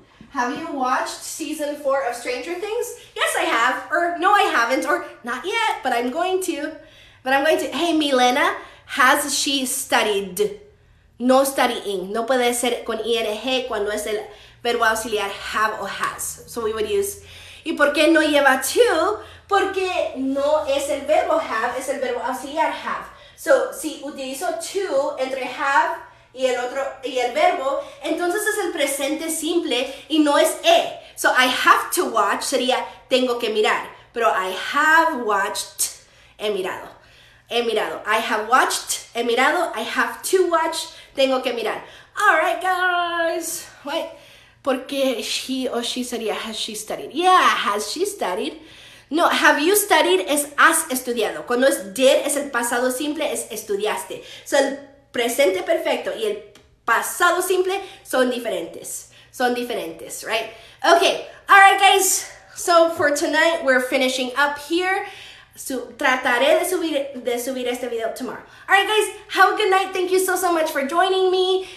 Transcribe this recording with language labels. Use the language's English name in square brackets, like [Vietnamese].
[English] Have you watched season 4 of Stranger Things? Yes, I have. Or no, I haven't. Or not yet, but I'm going to. Hey, Milena, has she studied? No studying. [Spanish] No puede ser con ing cuando es el verbo auxiliar have o has. [English] So we would use. [Spanish] ¿Y por qué no lleva to? Porque no es el verbo have, es el verbo auxiliar have. So, si utilizo to entre have y el verbo, entonces es el presente simple y no es So, [English] I have to watch [Spanish] sería tengo que mirar, pero [English] I have watched, [Spanish] he mirado. [English] I have watched, [Spanish] he mirado. [English] I have to watch, [Spanish] tengo que mirar. [English] All right, guys. Wait, porque he o she sería has she studied? Yeah, has she studied? No, have you studied [Spanish] es has estudiado. Cuando es did es el pasado simple, es estudiaste. So, el presente perfecto y el pasado simple son diferentes, right? [English] Okay, all right, guys. So for tonight, we're finishing up here. So, [Spanish] trataré de subir este video [English] tomorrow. All right, guys, have a good night. Thank you so much for joining me.